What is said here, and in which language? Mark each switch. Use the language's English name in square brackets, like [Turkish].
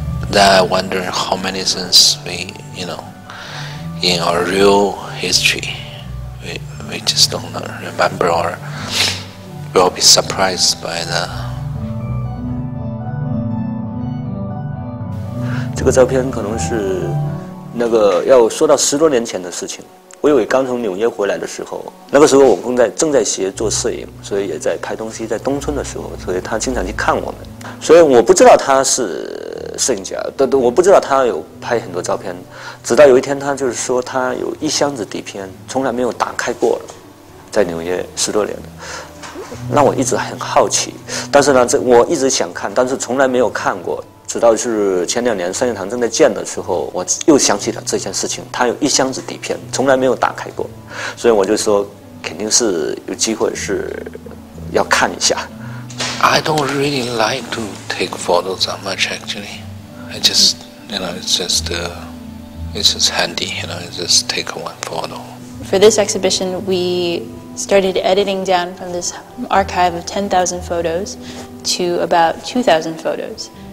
[English] Then I wonder how many things we, in our real history, we just don't remember or will be surprised by the. [Chinese] 这个照片可能是要说到10多年前的事情。维维刚从纽约回来的时候，那个时候我正在学做摄影，所以也在拍东西。在东村的时候，所以他经常去看我们。所以我不知道他是摄影家，我不知道他有拍很多照片。直到有一天，他就是说他有1箱子底片，从来没有打开过了，在纽约10多年了。那我一直很好奇，但是呢，我一直想看，但是从来没有看过。直到是前2年三叶堂正在建的时候，我又想起了这件事情。他有1箱子底片，从来没有打开过，所以我就说，肯定是有机会是要看一下。 [English] I don't really like to take photos that much actually. I just, it's just handy, just take one photo. For this exhibition, we started editing down from this archive of 10,000 photos to about 2,000 photos.